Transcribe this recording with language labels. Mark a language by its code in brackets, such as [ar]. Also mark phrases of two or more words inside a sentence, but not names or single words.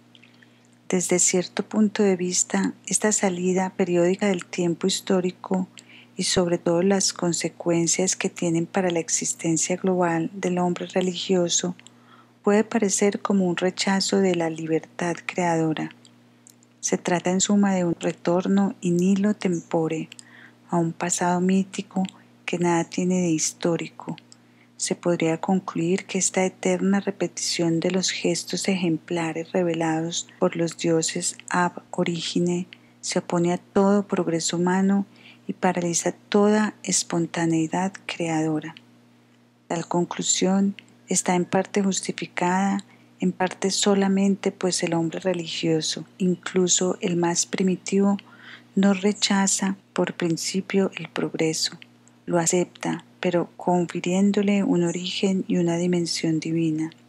[es] Desde cierto punto de vista, esta salida periódica del tiempo histórico y sobre todo las consecuencias que tienen para la existencia global del hombre religioso puede parecer como un rechazo de la libertad creadora. Se trata en suma de un retorno [la] in nihilo tempore [es] a un pasado mítico que nada tiene de histórico. Se podría concluir que esta eterna repetición de los gestos ejemplares revelados por los dioses [la] ab origine [es] se opone a todo progreso humano y paraliza toda espontaneidad creadora. Tal conclusión está en parte justificada, en parte solamente pues el hombre religioso, incluso el más primitivo, no rechaza por principio el progreso, lo acepta, pero confiriéndole un origen y una dimensión divina.